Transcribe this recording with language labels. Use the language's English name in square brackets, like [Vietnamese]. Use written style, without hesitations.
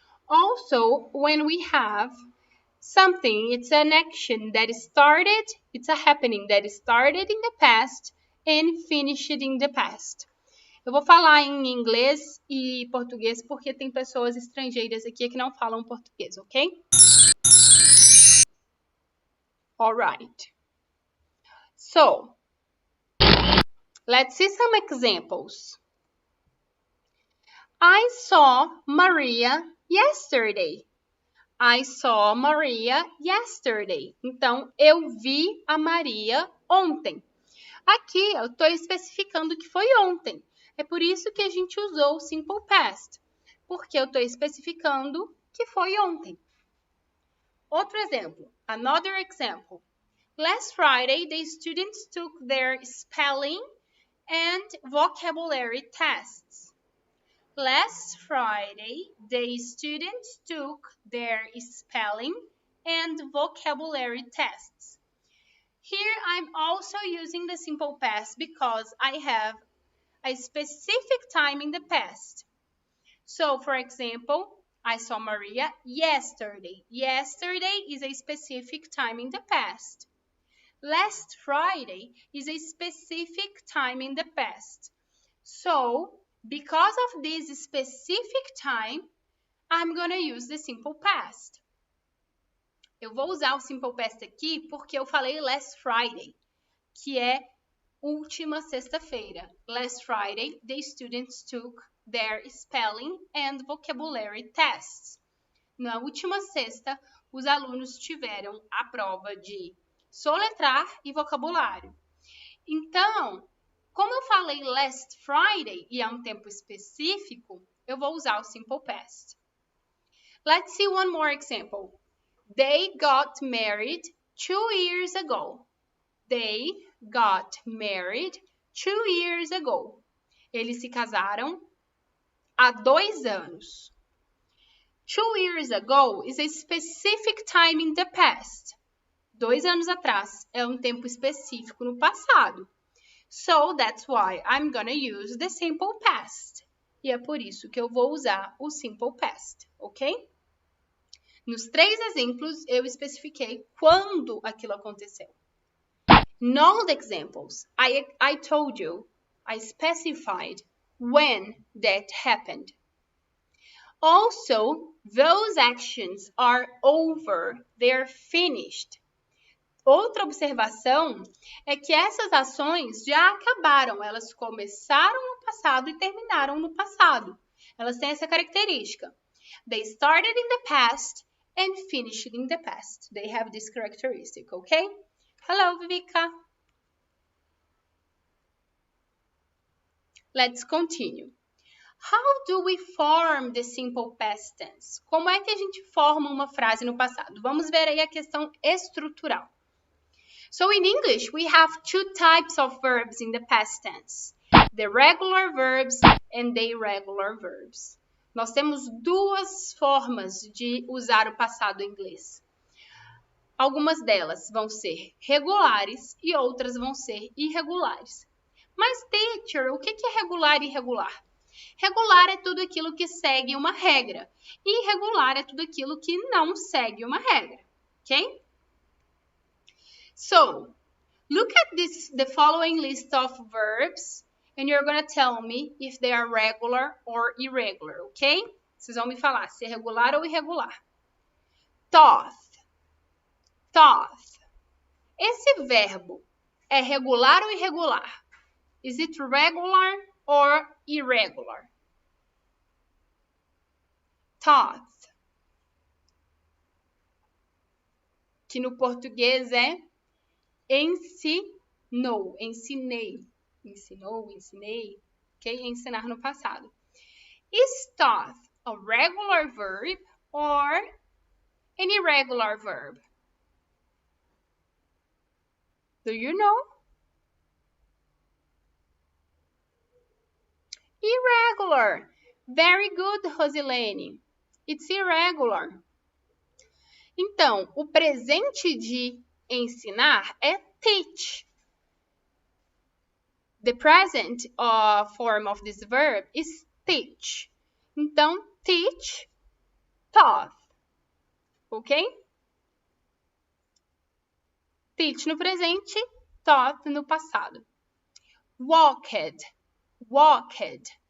[English] Also, when we have something, it's an action that started, it's a happening that started in the past and finished in the past. [Portuguese] Eu vou falar em inglês e português porque tem pessoas estrangeiras aqui que não falam português, ok? [English] Alright. So, let's see some examples. I saw Maria yesterday. I saw Maria yesterday. [Portuguese] Então, eu vi a Maria ontem. Aqui, eu estou especificando que foi ontem. É por isso que a gente usou o simple past. Porque eu estou especificando que foi ontem. Outro exemplo. [English] Another example. Last Friday, the students took their spelling and vocabulary tests. Last Friday, the students took their spelling and vocabulary tests. Here, I'm also using the simple past because I have a specific time in the past. So, for example, I saw Maria yesterday. Yesterday is a specific time in the past. Last Friday is a specific time in the past. So, because of this specific time, I'm going to use the simple past. [Portuguese] Eu vou usar o simple past aqui porque eu falei [English] last Friday, [Portuguese] que é última sexta-feira. [English] Last Friday, the students took their spelling and vocabulary tests. [Portuguese] Na última sexta, os alunos tiveram a prova de soletrar e vocabulário. Então, como eu falei [English] last Friday [Portuguese] e é um tempo específico, eu vou usar o simple past. [English] Let's see one more example. They got married 2 years ago. They got married 2 years ago. [Portuguese] Eles se casaram há 2 anos. [English] 2 years ago is a specific time in the past. [Portuguese] 2 anos atrás é um tempo específico no passado. [English] So, that's why I'm gonna use the simple past. [Portuguese] E é por isso que eu vou usar o simple past, ok? Nos 3 exemplos, eu especifiquei quando aquilo aconteceu. [English] In all the examples, I told you, I specified when that happened. Also, those actions are over, they're finished. [Portuguese] Outra observação é que essas ações já acabaram, elas começaram no passado e terminaram no passado. Elas têm essa característica. [English] They started in the past and finished in the past. They have this characteristic, okay? Hello, Vivika. Let's continue. How do we form the simple past tense? [Portuguese] Como é que a gente forma uma frase no passado? Vamos ver aí a questão estrutural. [English] So in English, we have 2 types of verbs in the past tense. The regular verbs and the irregular verbs. [Portuguese] Nós temos 2 formas de usar o passado em inglês. Algumas delas vão ser regulares e outras vão ser irregulares. Mas, teacher, o que é regular e irregular? Regular é tudo aquilo que segue uma regra. E irregular é tudo aquilo que não segue uma regra. Ok? [English] So, look at the following list of verbs and you're going to tell me if they are regular or irregular, ok? [Portuguese] Vocês vão me falar se é regular ou irregular. [English] Thought. Thought. [Portuguese] Esse verbo é regular ou irregular? [English] Is it regular or irregular? Taught. [Portuguese] Que no português é ensinou, ensinei. Ensinou, ensinei. Ok? Ensinar no passado. [English] Is taught a regular verb or an irregular verb? Do you know? Irregular. Very good, Rosilene. It's irregular. [Portuguese] Então, o presente de ensinar é teach. [English] The present form of this verb is teach. [Portuguese] Então, teach, taught. Ok? Teach no presente, taught no passado. [English] Walked. Walked.